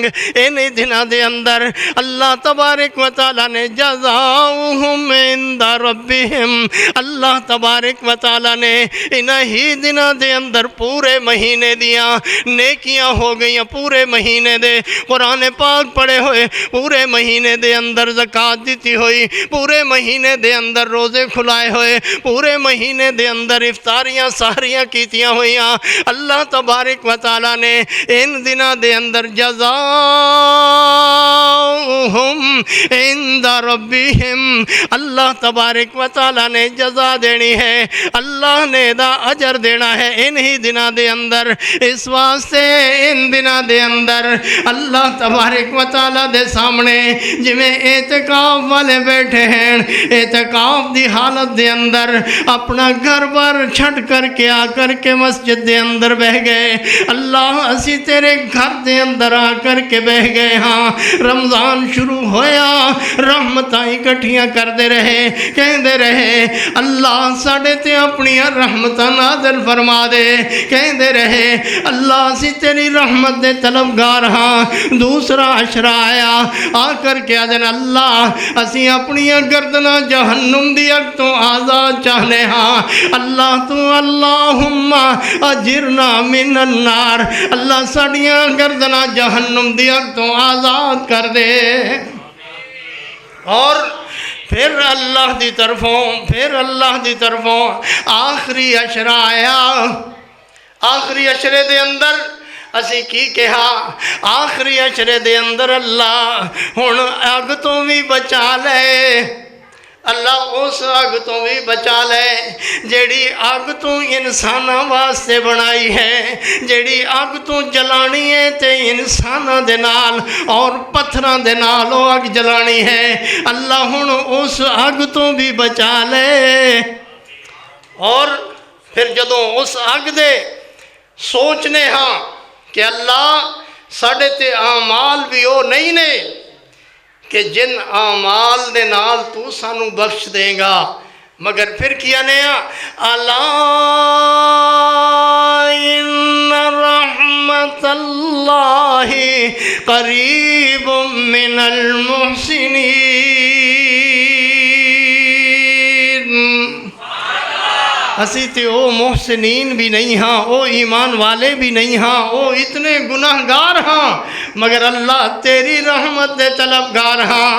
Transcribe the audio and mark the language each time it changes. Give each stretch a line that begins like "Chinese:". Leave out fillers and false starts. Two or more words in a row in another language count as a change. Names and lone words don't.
Punjabi: انہیں دنوں دے اندر اللہ تبارک و تعالی نے
Arabic: جزاؤہم عند ربہم،
Punjabi: اللہ تبارک و تعالی نے انہی دنوں دے اندر پورے مہینے دیاں نیکیاں ہو گئیاں، پورے مہینے دے قرآن پاک پڑھے ہوئے، پورے مہینے دے اندر زکوٰۃ دیتی ہوئی، پورے مہینے دے اندر روزے کھلائے ہوئے، پورے مہینے دے اندر افطاریاں سحریاں کیتیاں ہوئیاں۔ اللہ تبارک و تعالی نے ان دنوں دے اندر
Arabic: جزاؤہم عند ربہم،
Punjabi: اللہ تبارک و تعالی نے جزا دینی ہے، اللہ نے دا اجر دینا ہے انہی دنوں دے اندر۔ اس واسطے ان دنوں دے اندر اللہ تبارک و تعالی دے سامنے جویں اعتکاف والے بیٹھے ہیں، اعتکاف دی حالت دے اندر اپنا گھر بار چھٹ کر کے آ کر کے مسجد دے اندر بہ گئے، اللہ اسی تیرے گھر دے اندر آ کر کے بہ گئے ہاں۔ رمضان شروع ہویا، رحمتاں اکٹھیاں کر دے رہے، کہندے رہے اللہ ساڑے تے اپنی رحمتاں نازل فرما دے، کہندے رہے اللہ اسی تیری رحمت دے طلبگار ہاں۔ دوسرا عشرہ آیا، آ کر کے آدھن اللہ اسی اپنی گردناں جہنم دی اگ تو آزاد چاہنے ہاں، اللہ تو
Arabic: اللہم اجرنا من النار،
Punjabi: اللہ ساڑیاں گردناں جہنم دی اگ تو آزاد کر دے۔ اور پھر اللہ دی طرفوں آخری عشرہ آیا، آخری عشرے دے اندر اسی کی کہا، آخری عشرے دے اندر اللہ ہن اگ تو بھی بچا لے، اللہ اس اگ تو بھی بچا لے جیڑی اگ تو انساناں واسطے بنائی ہے، جیڑی اگ تو جلانی ہے تے انساناں دے نال اور پتھراں دے نال او اگ جلانی ہے، اللہ ہن اس اگ تو بھی بچا لے۔ اور پھر جدوں اس اگ دے سوچنے ہاں کہ اللہ ساڑے تے اعمال بھی او نہیں نے کہ جن اعمال دے نال تو سانو بخش دے گا، مگر پھر کیا نیا الا
Arabic: ان رحمت اللہ قریب من المحسنین،
Punjabi: اسی تے او محسنین بھی نہیں ہاں، او ایمان والے بھی نہیں ہاں، او اتنے گناہگار ہاں، مگر اللہ تیری رحمت دے طلبگار ہاں۔